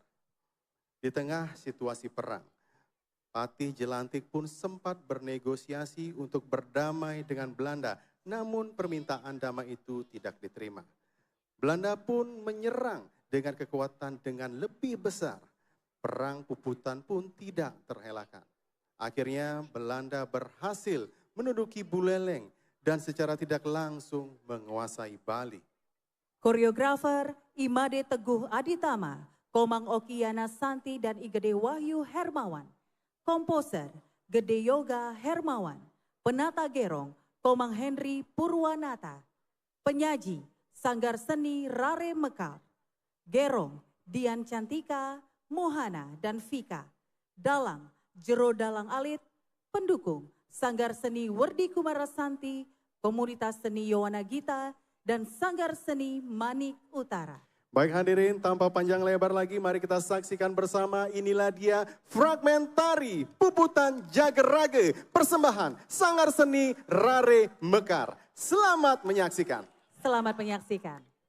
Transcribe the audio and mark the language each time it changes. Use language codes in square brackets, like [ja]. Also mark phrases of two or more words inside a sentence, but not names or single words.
[id] Di tengah situasi perang, Patih Jelantik pun sempat bernegosiasi untuk berdamai dengan Belanda, namun permintaan damai itu tidak diterima. Belanda pun menyerang dengan kekuatan dengan lebih besar. Perang Puputan pun tidak terelakkan. Akhirnya Belanda berhasil menduduki Buleleng dan secara tidak langsung menguasai Bali. Koreografer Imade Teguh Aditama, Komang Okiana Santi dan Igede Wahyu Hermawan. Komposer Gede Yoga Hermawan. Penata Gerong Komang Henry Purwanata. Penyaji Sanggar Seni Rare Mekar. Gerong Dian Cantika, Mohana dan Vika. Dalang Jero Dalang Alit. Pendukung Sanggar Seni Werdi Kumarasanti, Komunitas Seni Yowana Gita, dan Sanggar Seni Manik Utara. Baik hadirin, tanpa panjang lebar lagi, mari kita saksikan bersama. Inilah dia fragmentari Puputan Jagerage, persembahan Sanggar Seni Rare Mekar. Selamat menyaksikan. Selamat menyaksikan.